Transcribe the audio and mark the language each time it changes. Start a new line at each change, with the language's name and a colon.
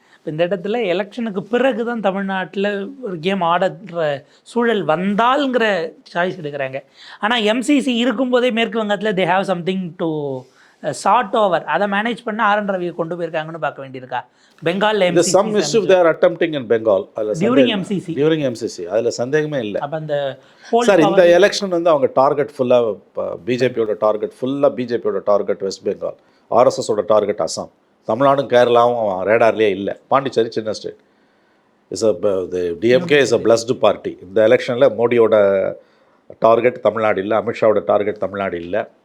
Tamil: இந்த இடத்துல எலெக்ஷனுக்கு பிறகு தான் தமிழ்நாட்டில் ஒரு கேம் ஆடுற சூழல் வந்தால்ங்கிற சாய்ஸ் எடுக்கிறாங்க. ஆனால் எம்சிசி இருக்கும்போதே மேற்கு வங்கத்தில்
English: they have something to sort over,
Tamil: அதை மேனேஜ் பண்ண ஆர்.என். ரவியை கொண்டு போயிருக்காங்கன்னு பார்க்க வேண்டியிருக்கா? Bengal
English: some mischief they are attempting in Bengal during
Tamil: MCC அதில் சந்தேகமே இல்லை. அப்போ அந்த சார் இந்த எலெக்ஷன் வந்து அவங்க டார்கெட் ஃபுல்லாக பிஜேபியோட target west Bengal, ஆர்எஸ்எஸோட target Assam, தமிழ்நாடும் கேரளாவும் ரேடார்லேயே இல்லை. பாண்டிச்சேரி சின்ன state.
English: DMK is a blessed party.
Tamil: இந்த எலெக்ஷனில் மோடியோட டார்கெட் தமிழ்நாடு இல்லை, அமித்ஷாவோட டார்கெட் தமிழ்நாடு இல்லை.